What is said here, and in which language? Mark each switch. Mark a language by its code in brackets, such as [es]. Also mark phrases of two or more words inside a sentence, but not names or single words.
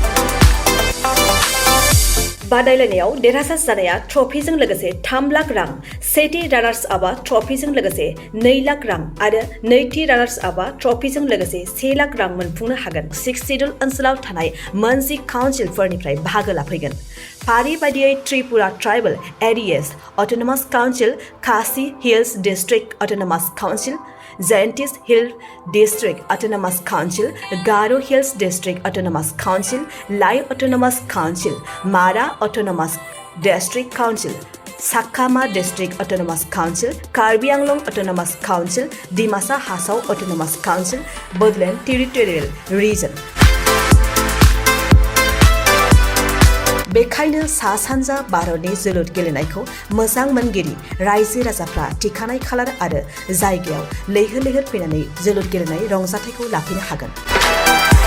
[brx] बादायलायनायाव देरहासार जानाया ट्रफिजों लोगोसे 3 लाख रां सेथि रानार्स आपआ ट्रफिजों लोगोसे 2 लाख रां आरो नैथि रानार्स आपआ ट्रफिजों लोगोसे 1 लाख रां मोनफुंनो हागोन 6 सिडुल ओनसोलाव थानाय मोनजि काउन्सिलफोरनिफ्राय बाहागो लाफैगोन फारि बायदियै त्रिपुरा ट्राइबल एरियास अट'नमास काउन्सिल खासि हिल्स डिस्ट्रिक्ट अट'नमास काउन्सिल Zayantis Hill District Autonomous Council, Garo Hills District Autonomous Council, Lai Autonomous Council, Mara Autonomous District Council, Sakama District Autonomous Council, Karbi Anglong Autonomous Council, Dimasa Hasau Autonomous Council, Budland Territorial Region. बेखायनो सा सानजा भारतनि जोलुर गेलेनायखौ मोजां मोनगिरि रायजो राजाफ्रा थिखानाय खालार आरो जायगायाव लैहोर लैहोर फैनानै जोलुर गेलेनाय रंजाथायखौ लाफैनो हागोन